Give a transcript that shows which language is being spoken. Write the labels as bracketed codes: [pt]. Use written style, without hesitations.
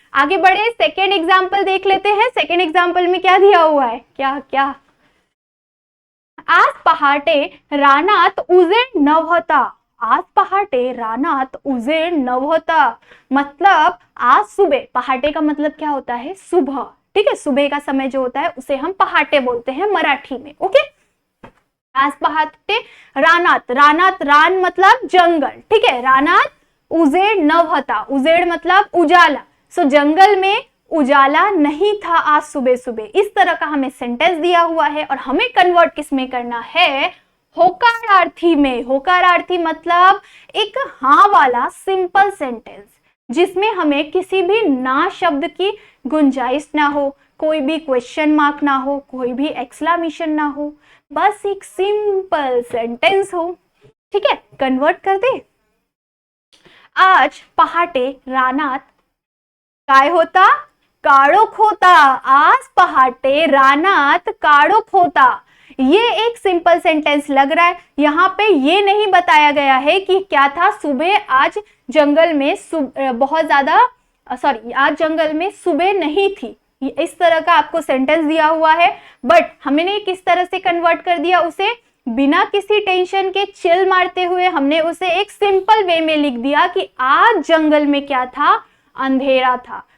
[hi] आगे बढ़े, second example देख लेते हैं। सेकेंड एग्जाम्पल में क्या दिया हुआ है, क्या, [mr] आज पहाटे रानात उजेड नव्हता, [hi] आज पहाटे रानात उजेड नव्हता, मतलब आज सुबह, पहाटे का मतलब क्या होता है, सुबह, ठीक है। सुबह का समय जो होता है उसे हम पहाटे बोलते हैं मराठी में, ओके। [mr] आज पहाटे रानात, रानात रान [hi] मतलब जंगल, ठीक है। [mr] रानात उजेड नव्हता, उजेड [hi] मतलब उजाला। सो जंगल में उजाला नहीं था आज सुबह सुबह। इस तरह का हमें सेंटेंस दिया हुआ है और हमें कन्वर्ट किसमें करना है, होकारार्थी में। होकारार्थी मतलब एक हाँ वाला सिंपल सेंटेंस जिसमें हमें किसी भी ना शब्द की गुंजाइश ना हो, कोई भी क्वेश्चन मार्क ना हो, कोई भी एक्सक्लेमेशन ना हो, बस एक सिंपल सेंटेंस हो, ठीक है। कन्वर्ट कर दे, [mr] आज पहाटे रानात काय होता, काळोख होता, आज पहाटे रानात काळोख होता। [hi] ये एक सिंपल सेंटेंस लग रहा है। यहाँ पे ये नहीं बताया गया है कि क्या था, सुबह आज जंगल में बहुत ज्यादा, आज जंगल में सुबह नहीं थी। इस तरह का आपको सेंटेंस दिया हुआ है, बट हमने किस तरह से कन्वर्ट कर दिया उसे, बिना किसी टेंशन के चिल मारते हुए हमने उसे एक सिंपल वे में लिख दिया कि आज जंगल में क्या था, अंधेरा था।